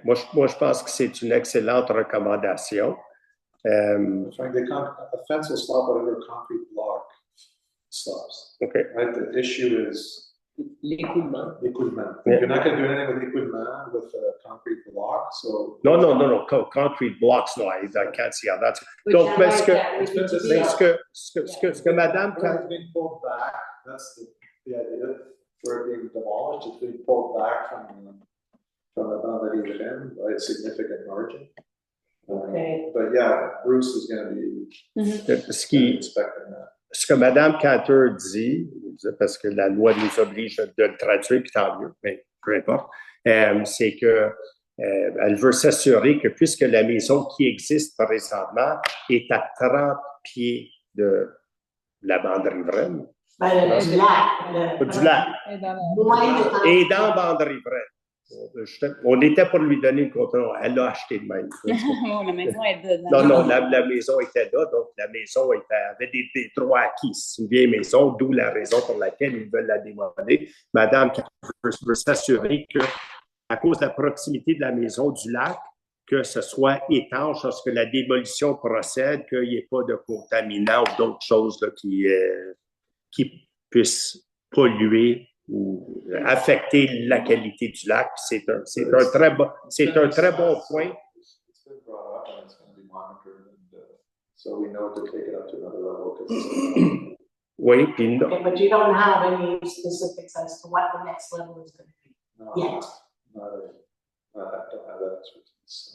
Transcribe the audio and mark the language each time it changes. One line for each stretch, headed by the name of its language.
French: Moi, je pense que c'est une excellente recommandation.
English: A fence will stop whatever concrete block stops. OK. Right? The issue is
French: l'écoulement.
English: Yeah. You're not going to do anything with l'écoulement with a concrete block. So No. Concrete blocks, no, I can't see how that's.
French: Donc, mais ce que Madame.
English: It's being pulled back. That's the idea for it being demolished. It's being pulled back from the boundary within by a significant margin. Okay. But yeah, Bruce is going to be inspecting that.
French: Ce que Mme Cantor dit, parce que la loi nous oblige de le traduire, puis tant mieux, mais peu importe, c'est que elle veut s'assurer que puisque la maison qui existe présentement est à 30 pieds de la bande riveraine. Du lac. Du lac. Et dans la bande riveraine. On était pour lui donner le contrat. Elle l'a acheté de même. La maison est dedans. Non, la maison était là. Donc, la maison avait des droits acquis. C'est une vieille maison, d'où la raison pour laquelle ils veulent la démolir. Madame veut s'assurer qu'à cause de la proximité de la maison du lac, que ce soit étanche lorsque la démolition procède, qu'il n'y ait pas de contaminants ou d'autres choses là, qui puissent polluer ou affecter la qualité du lac. C'est un très bon point.
English: It's been brought up and it's going to be monitored, so we know to take it up to another level.
French: Oui, puis non.
English: Okay, but you don't have any specifics as to what the next level is going to be yet. I don't have that expertise.